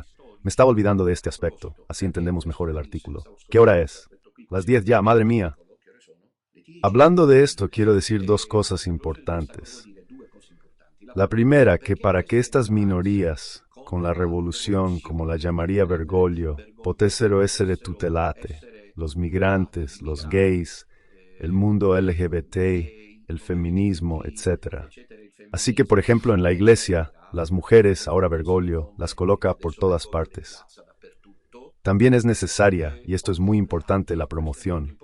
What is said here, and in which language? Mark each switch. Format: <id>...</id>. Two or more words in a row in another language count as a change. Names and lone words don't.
<es>Me estaba olvidando de este aspecto, así entendemos mejor el artículo. ¿Qué hora es? Las 10 ya, madre mía. Hablando de esto, quiero decir dos cosas importantes. La primera, que para que estas minorías, con la revolución, como la llamaría Bergoglio,</es> <it>potessero essere tutelate,</it> <es>los migrantes, los gays, el mundo LGBT, el feminismo, etc. Así que, por ejemplo, en la iglesia, las mujeres, ahora Bergoglio, las coloca por todas partes. También es necesaria, y esto es muy importante, la promoción.</es>